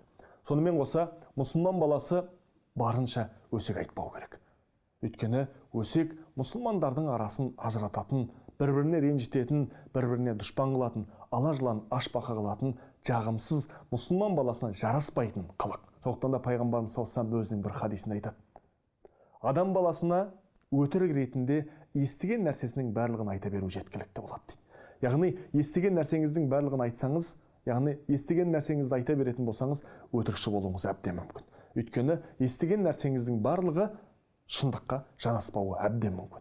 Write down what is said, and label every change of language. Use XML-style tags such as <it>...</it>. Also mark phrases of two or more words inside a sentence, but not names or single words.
<kk>Сонымен қоса, мұсылман баласы барынша өсек айтпау керек. Өйткені өсек мұсылмандардың арасын ажырататын, бір-біріне ренжітетін, бір-біріне дұшпан қылатын, ала жылан ашпақа қылатын, жағымсыз мұсылман баласына жараспайтын қылық. Сондықтан да пайғамбарымыз</kk> <ar>صلى الله عليه وسلم</ar> <kk>өзінің бір хадисінде айтады: адам баласына өтірік ретінде естіген нәрсесінің барлығын айта беру жеткілікті болады дейді. Яғни естіген нәрсеңіздің барлығын айтсаңыз, яғни естіген нәрсеңізді айта беретін болсаңыз, өтірікші болуыңыз әбден мүмкін. Өйткені естіген нәрсеңіздің барлығы шындыққа жанаспауы әбден мүмкін.</kk>